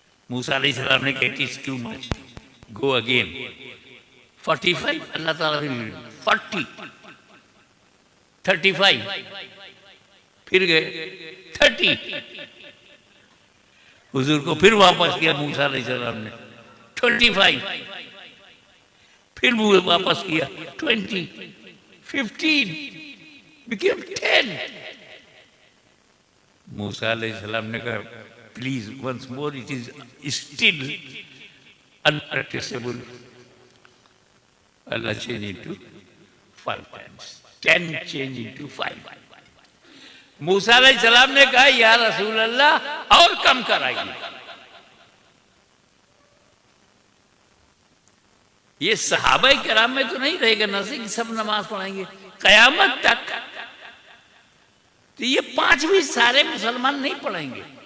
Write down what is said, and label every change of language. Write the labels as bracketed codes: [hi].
[hi] मूसा अलैहिस्सलाम ने कहा [en] It is too much, go again. [hi] 45, अल्लाह ताला ने 40, 35, फिर गए 30, हुजूर को फिर वापस किया मूसा अलैहिस्सलाम ने 25, फिर वापस किया 20, 15, became 10। मूसा अलैहिस्सलाम ने कहा [en] Please once more, it is still unpracticable. Allah changed into 5 times. 10 changed into 5. [hi] मूसा अलैहिस्सलाम ने कहा या रसूल अल्लाह और कम कराइए। ये सहाबा किराम में तो नहीं रहेगा नसी कि सब नमाज पढ़ेंगे कयामत तक। तो ये 5 भी सारे मुसलमान नहीं पढ़ेंगे।